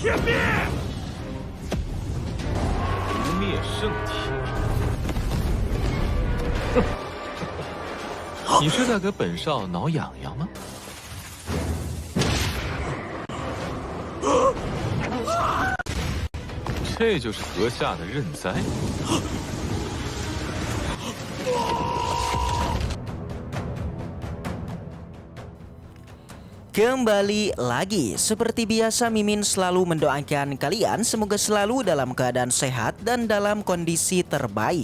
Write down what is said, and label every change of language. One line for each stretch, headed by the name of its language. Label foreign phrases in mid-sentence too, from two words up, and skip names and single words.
Chinese: 不灭圣体。你是在给本少挠痒痒吗？这就是阁下的认栽。
Indonesian: Kembali lagi, seperti biasa Mimin selalu mendoakan kalian semoga selalu dalam keadaan sehat dan dalam kondisi terbaik.